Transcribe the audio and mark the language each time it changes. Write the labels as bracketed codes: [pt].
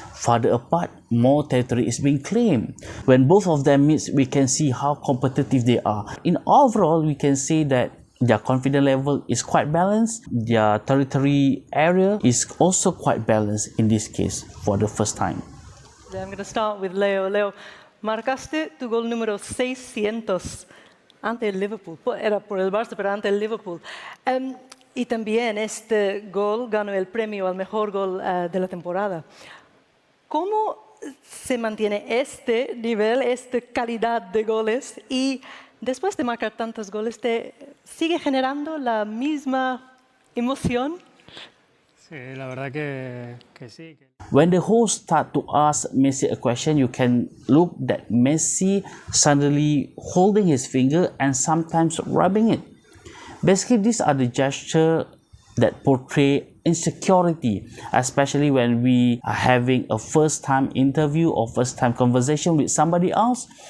[en] Farther apart, more territory is being claimed. When both of them meet, we can see how competitive they are. In overall, we can say that their confidence level is quite balanced. Their territory area is also quite balanced in this case for the first time. I'm going to start with Leo. [es] Leo, marcaste tu gol número 600 ante el Liverpool. Era por el Barça, pero ante el Liverpool. Y también este gol ganó el premio al mejor gol de la temporada. ¿Cómo se mantiene este nivel, esta calidad de goles y después de marcar tantos goles, te sigue generando la misma emoción? Sí, la verdad que sí. [en] When the host start to ask Messi a question, you can look that Messi suddenly holding his finger and sometimes rubbing it. Basically, these are the gestures that portray insecurity, especially when we are having a first-time interview or first-time conversation with somebody else.